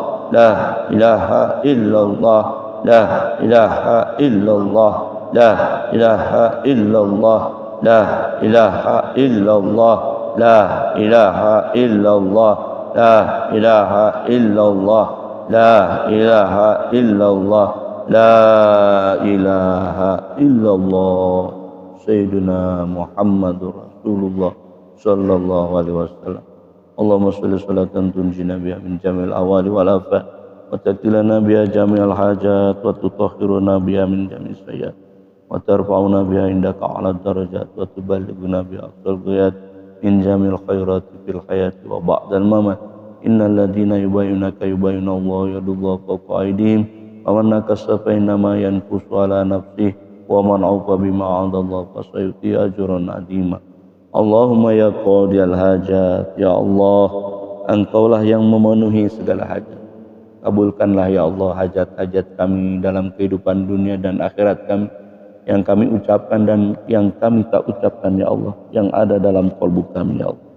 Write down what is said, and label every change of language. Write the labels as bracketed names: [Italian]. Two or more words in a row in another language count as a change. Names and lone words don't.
[Arabic] لا إله إلا الله، لا إله إلا الله، لا إله إلا الله، لا إله إلا الله، لا إله إلا الله، لا إله إلا الله، لا إله إلا الله، لا إله إلا الله. سيدنا محمد رسول الله صلى الله عليه وسلم. اللهم صل صلاة تنجينا بها من جميع الأهوال والآفات وتقضي لنا بها جميع الحاجات وتطهرنا بها من جميع السيئات وترفعنا بها عندك أعلى الدرجات وتبلغنا بها أقصى الغايات من جميع الخيرات في الحياة وبعد الممات. إن الذين يبايعونك يبايعون الله يد الله فوق أيديهم ومن نكث فإنما ينكث على نفسه ومن أوفى بما عاهد الله فسيؤتي أجرا عظيما. اللهم يا قاضي الحاجات، يا الله, [Indonesian] Engkaulah yang memenuhi segala hajat. Kabulkanlah [Arabic] يا الله [Indonesian] hajat-hajat kami dalam kehidupan dunia dan akhirat kami, yang kami ucapkan dan yang kami tak ucapkan [Arabic] يا الله, [Indonesian] yang ada dalam qalbu kami ya Allah.